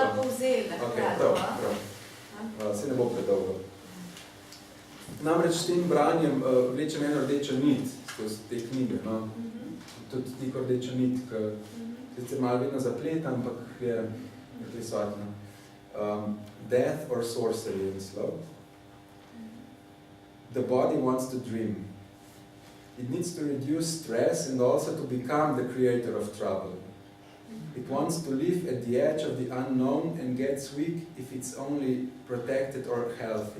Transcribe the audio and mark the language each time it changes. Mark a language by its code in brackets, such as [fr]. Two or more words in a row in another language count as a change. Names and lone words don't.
[sl] Ok, prav. Se ne bo predolgo. Namreč s tem branjem vlečem eno rdečo nit skozi te knjige, no. Tudi neko rdečo nit, ki sicer malo vedno zapleta, ampak je prisotna. [en] Death or sorcery in slow. The body wants to dream. It needs to reduce stress and also to become the creator of trouble. It wants to live at the edge of the unknown and gets weak if it's only protected or healthy.